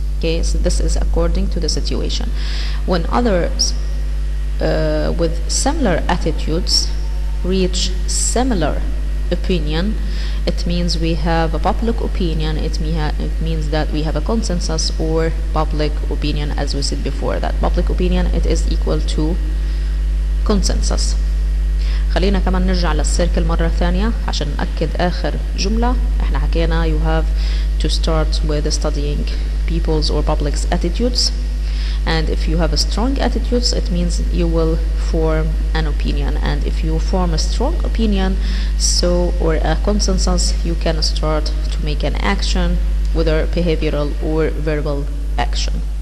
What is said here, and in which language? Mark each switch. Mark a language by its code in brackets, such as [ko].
[en] Okay, so this is according to the situation. When others with similar attitudes reach similar opinion, it means we have a public opinion. It means that we have a consensus or public opinion, as we said before, that public opinion it is equal to consensus. [ar] خلينا كمان نرجع للسيركل مرة ثانية عشان نأكد آخر جملة احنا حكينا. [en] You have to start with studying people's or public's attitudes, and if you have a strong attitudes, it means you will form an opinion, and if you form a strong opinion, or a consensus, you can start to make an action, whether behavioral or verbal action.